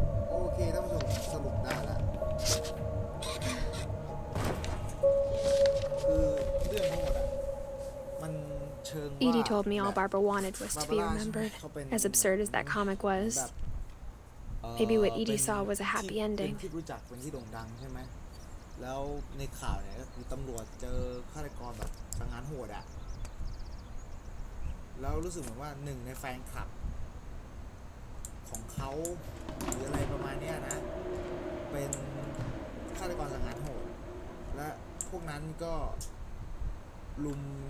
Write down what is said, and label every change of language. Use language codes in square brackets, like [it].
[th] โอเคท่านผู้ชมสรุปได้แล้วคือเรื่องทั้งหมดอ่ะมันเชิงว่า [en] Edie told me all Barbara wanted was to be remembered, as absurd as that comic was. Maybe what Edie saw was a happy ending. [th] เป็นที่รู้จักเป็นที่โด่งดังใช่ไหมแล้วในข่าวเนี่ยก็คือตำรวจเจอฆาตกรแบบสังหารโหดอ่ะ แล้วรู้สึกเหมือนว่าหนึ่งในแฟนคลับของเขาหรืออะไรประมาณนี้นะเป็นฆาตกรสังหารโหดและพวกนั้นก็ลุม